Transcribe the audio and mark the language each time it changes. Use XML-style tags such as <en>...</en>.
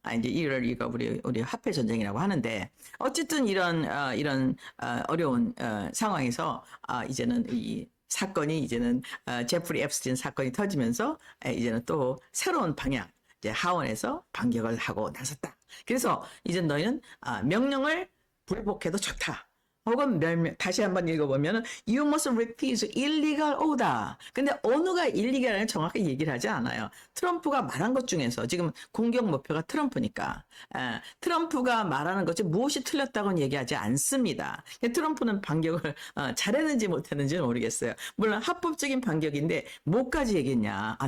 <ko>이제 이거 우리 화폐 전쟁이라고 하는데 어쨌든 이런 어려운 상황에서 이제는 이 사건이 이제는 제프리 앱스틴 사건이 터지면서 이제는 또 새로운 방향 이제 하원에서 반격을 하고 나섰다. 그래서 이제 너희는 명령을 불복해도 좋다. 혹은 다시 한번 읽어보면</ko> <en>You must refuse illegal order.</en> <ko>근데 어느가 일리갈을 정확히 얘기를 하지 않아요. 트럼프가 말한 것 중에서 지금 공격 목표가 트럼프니까 트럼프가 말하는 것이 무엇이 틀렸다고는 얘기하지 않습니다. 트럼프는 반격을 잘했는지 못했는지는 모르겠어요. 물론 합법적인 반격인데 뭐까지 얘기했냐.</ko>